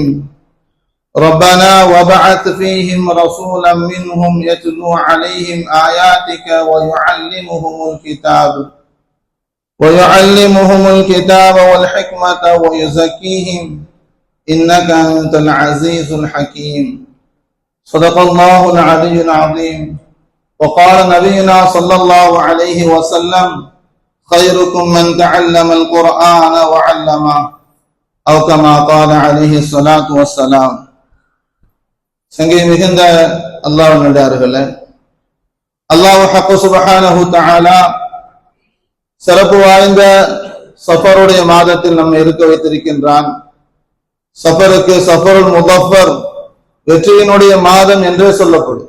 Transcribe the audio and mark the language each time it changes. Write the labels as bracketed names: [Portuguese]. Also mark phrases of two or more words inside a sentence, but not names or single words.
[Arabic] ربنا وبعث فيهم رسولا منهم يتلو عليهم آياتك ويعلمهم الكتاب والحكمة ويزكيهم إنك أنت العزيز الحكيم. صدق الله العلي العظيم. وقال نبينا صلى الله عليه وسلم: خيركم من تعلم القرآن وعلمه، أو كما قال عليه الصلاة والسلام. [Tamil] சங்கை மிகுந்த அல்லாஹ்வின் நல்லடியார்களே, [Arabic] الله الحق سبحانه تعالى [Tamil] சிறப்பு வாய்ந்த சஃபருடைய மாதத்தில் நம்மை இருக்க வைத்திருக்கின்றான். சஃபருக்கு [Arabic] صفر المظفر, [Tamil] வெற்றியினுடைய மாதம் என்றே சொல்லப்படும்.